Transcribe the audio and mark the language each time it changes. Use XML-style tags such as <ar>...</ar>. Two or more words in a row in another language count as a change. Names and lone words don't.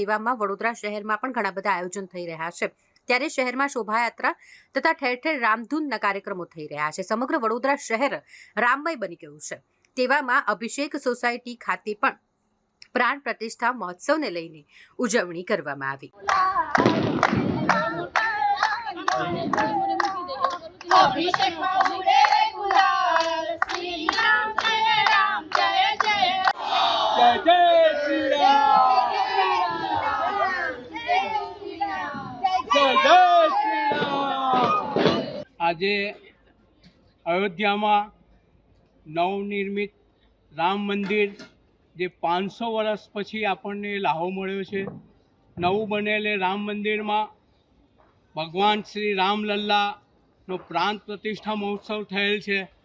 <gu>તેવામાં વડોદરા શહેરમાં પણ ઘણા બધા આયોજન થઈ રહ્યા છે। ત્યારે શહેરમાં શોભાયાત્રા તથા ઠેર ઠેર રામધૂનના કાર્યક્રમો થઈ રહ્યા છે। સમગ્ર વડોદરા શહેર રામમય બની ગયું છે। તેવામાં અભિષેક સોસાયટી ખાતે પણ પ્રાણ પ્રતિષ્ઠા મહોત્સવને લઈને ઉજવણી કરવામાં આવી।</gu> <hi>अभिषेक उड़े गुलाल श्री राम जय जय जय जय श्री राम जय जय श्री राम।</hi> <gu>આજે અયોધ્યામાં નવનિર્મિત રામ મંદિર જે 500 વર્ષ પછી આપણને લાહો મળ્યો છે। નવું બનેલે રામ મંદિરમાં ભગવાન શ્રી રામલલ્લાનો પ્રાણ પ્રતિષ્ઠા મહોત્સવ થયેલ છે।</gu>